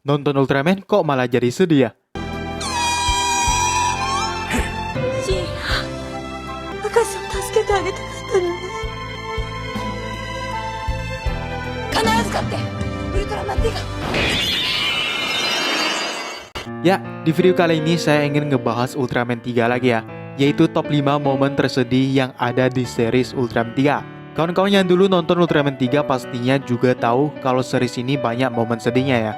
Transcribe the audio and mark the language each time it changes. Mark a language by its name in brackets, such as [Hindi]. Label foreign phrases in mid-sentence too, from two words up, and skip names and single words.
[Indonesian] nonton Ultraman kok malah jadi sedih ya? [Japanese] ジン、赤さんを助けてあげたかったのに。必ず勝って、ウルトラマンティガ。 [Indonesian] Ya, di video kali ini saya ingin ngebahas Ultraman 3 lagi ya, yaitu top 5 momen tersedih yang ada di series Ultraman 3. Kawan-kawan yang dulu nonton Ultraman 3 pastinya juga tahu kalau series ini banyak momen sedihnya ya.